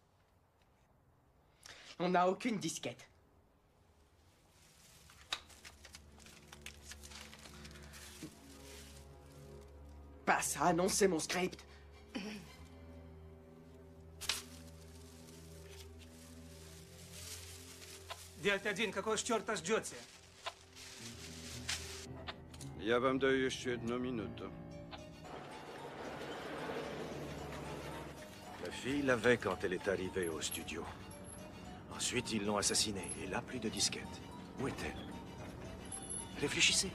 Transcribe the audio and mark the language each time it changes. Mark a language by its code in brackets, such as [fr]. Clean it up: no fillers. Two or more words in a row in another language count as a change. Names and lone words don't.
[fr] On n'a aucune disquette. ça, non, c'est mon script. [ru] Дядь один, какого черта ждете? Я вам даю еще 1 minute. [fr] La fille l'avait quand elle est arrivée au studio. Ensuite, ils l'ont assassinée. Et là, plus de disquette. Où est-elle? Réfléchissez.